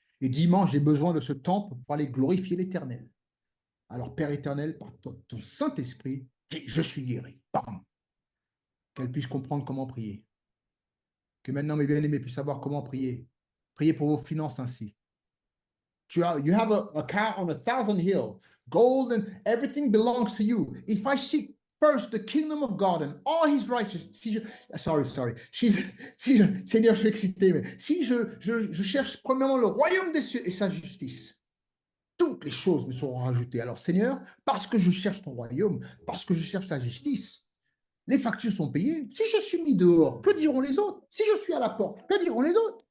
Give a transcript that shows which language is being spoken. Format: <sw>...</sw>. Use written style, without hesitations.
<fr>Et dimanche, j'ai besoin de ce temple pour aller glorifier l'Éternel. Alors, Père éternel, par ton Saint-Esprit, je suis guéri. Bam. Qu'elle puisse comprendre comment prier. Que maintenant, mes bien-aimés puissent savoir comment prier. Priez pour vos finances ainsi.</fr> <en>You have a car on 1,000 hills. Gold and everything belongs to you. If I seek first the kingdom of God and all his righteousness.</en> <fr>Seigneur, je suis excité, mais si je cherche premièrement le royaume des cieux et sa justice, toutes les choses me seront rajoutées. Alors, Seigneur, parce que je cherche ton royaume, parce que je cherche ta justice, les factures sont payées. Si je suis mis dehors, que diront les autres? Si je suis à la porte, que diront les autres?</fr>